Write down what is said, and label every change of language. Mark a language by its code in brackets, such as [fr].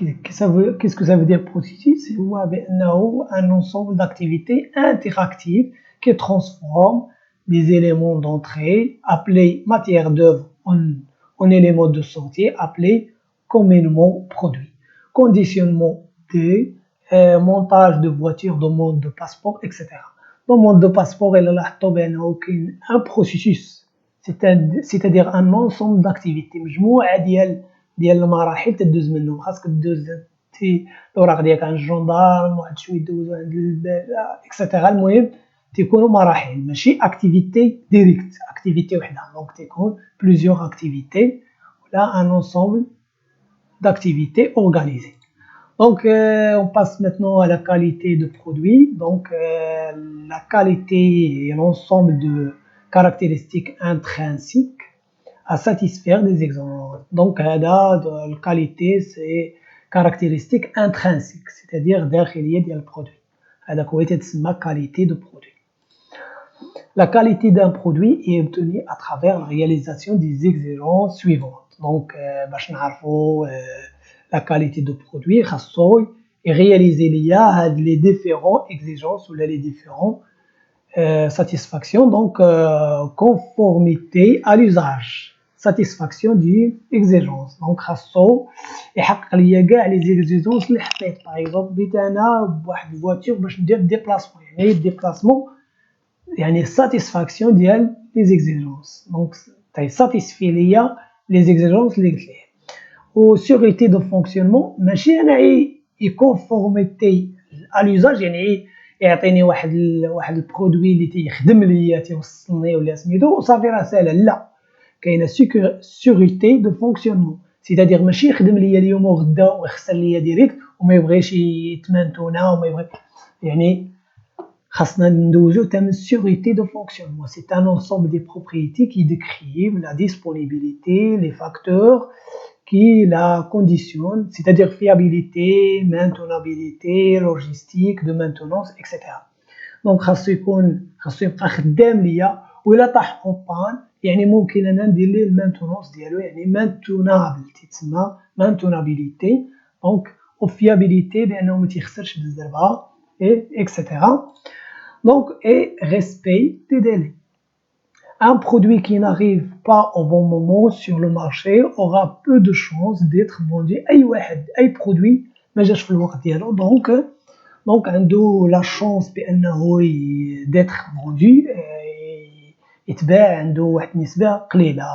[fr] Qu'est-ce que ça veut dire processus? C'est un ensemble d'activités interactives qui transforment des éléments d'entrée appelés matière d'œuvre en éléments de sortie appelés communément produits. Conditionnement des montage de voitures, demande de passeport, etc. Demande de passeport, il y a un processus, c'est-à-dire un ensemble d'activités. [ar] مجموعة ديال المراحل تدوز منهم خاصك دوز الاوراق ديالك عند الجندارم واحد شويه دوزو عند الباله اكسيتيرا المهم تيكونوا مراحل ماشي اكتيفيتي ديريكت اكتيفيتي وحده دونك تيكون بليزيور اكتيفيتي ولا ان انسومبل [fr] d'activités organisées donc on passe maintenant à la qualité de produit donc la qualité est l'ensemble de caractéristiques intrinsèques à satisfaire des exigences. Donc, la qualité, c'est caractéristique intrinsèque, c'est-à-dire [ar] داخلية ديال البرودوي. هذا هو تسمى [fr] qualité de produit. La qualité d'un produit est obtenue à travers la réalisation des exigences suivantes. [ar] Donc, باش نعرفوا [fr] la qualité de produit [ar] خاصو [fr] réaliser les différentes exigences ou les différentes satisfaction donc conformité à l'usage satisfaction d'une exigence donc [ar] خاصو يحقق ليا كاع لي زيكزيجونس اللي حطيت باغ اكزومبل بيت انا بواحد الفواتور باش ندير ديبلاسمون يعني ديبلاسمون يعني [fr] satisfaction [ar] ديال [fr] les exigences. Donc satisfait [ar] ليا [fr] les exigences [ar] اللي قلت ليه. و [fr] sécurité de fonctionnement [ar] ماشي انا [fr] conformité à l'usage [ar] يعني يعطيني واحد البرودوي اللي تيخدم ليا تيوصلني ولا سميتو وصافي راه ساهله. لا، كاينه [fr] sécurité de fonctionnement، [ar] سيتادير ماشي يخدم ليا اليوم وغدا ويخسر ليا ديريكت وما يبغيش يتمانتونا وما يبغي، يعني خاصنا ندوزو تم sécurité de fonctionnement. [fr] C'est un ensemble des propriétés qui décrivent la disponibilité, les facteurs qui la conditionnent, c'est-à-dire fiabilité, maintenabilité, logistique, de maintenance, etc. [ar] Donc خاصو يبقى خدام ليا، وإلا طاح اون بان يعني ممكن انا ندير ليه المانتونونس ديالو، يعني مانتونابل تيتسمى مانتونابيليتي، دونك و فيابيليتي بانه ما تيخسرش بالزربه اكسيتيرا. [fr] Donc, et respect des délais. Un produit qui n'arrive pas au bon moment sur le marché aura peu de chances d'être vendu. [ar] أي produit ما جاش في الوقت ديالو، donc عنده [fr] la chance [ar] بأنه [fr] d'être vendu، [ar] يتباع عنده واحد النسبة قليلة.